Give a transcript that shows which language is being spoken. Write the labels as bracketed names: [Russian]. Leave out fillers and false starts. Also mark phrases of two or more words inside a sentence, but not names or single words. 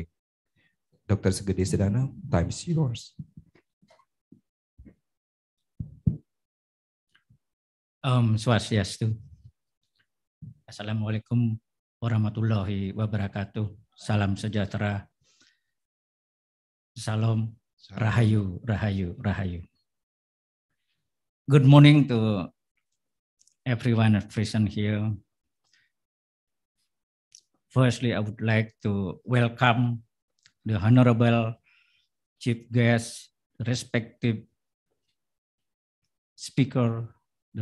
[English] Dr. Gede Sedana, time is yours. Swastiastu. [Arabic] السلام عليكم ورحمة الله وبركاته. [Indonesian] Salam sejahtera. [Javanese] Salam rahayu, rahayu, rahayu. [English] Good morning to everyone present here. Firstly, I would like to welcome the Honorable Chief Guest, the respective speaker, the